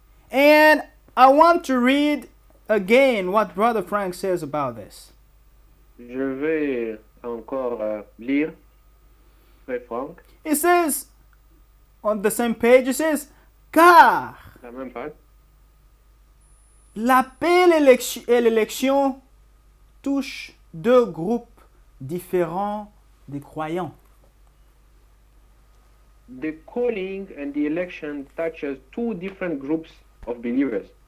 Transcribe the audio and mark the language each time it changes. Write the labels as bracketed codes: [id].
[en] And I want to read again what Brother Frank says about this. [fr] Je vais encore lire, Frère Franck, [en] It says, on the same page, it says, car [fr] la même page. l'appel et l'élection touchent deux groupes différents de croyants. [en] The calling and the election touches two different groups of believers.